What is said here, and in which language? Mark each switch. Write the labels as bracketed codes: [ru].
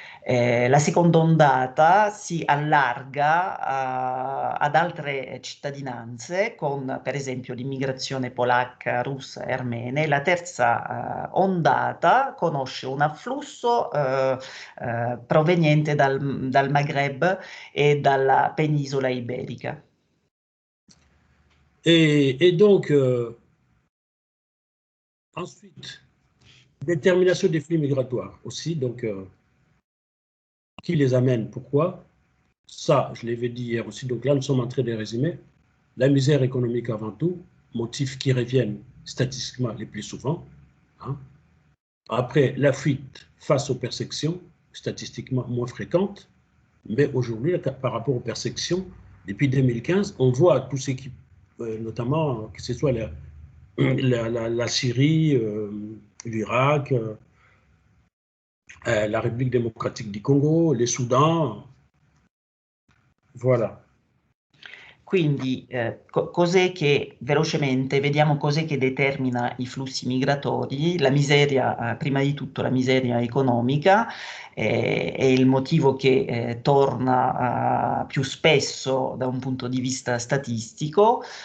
[it] La seconda ondata si allarga ad altre cittadinanze, con per esempio l'immigrazione polacca, russa e armena. La terza ondata conosce un afflusso proveniente dal Maghreb e dalla penisola iberica. [fr] Et donc, ensuite, détermination des flux migratoires aussi, donc, qui les amène, pourquoi? Ça, je l'avais dit hier aussi, donc là, nous sommes en train de résumer. La misère économique avant tout, motifs qui reviennent statistiquement les plus souvent. Hein. Après, la fuite face aux persécutions, statistiquement moins fréquentes, mais aujourd'hui, par rapport aux persécutions, depuis 2015, on voit tout ce qui, notamment, que ce soit la Syrie, l'Irak, la République démocratique du Congo, le Soudan, voilà. [it] Quindi cos'è che, velocemente, vediamo cos'è che determina i flussi migratori. La miseria, prima di tutto la miseria economica, è il motivo che torna più spesso da un punto di vista statistico.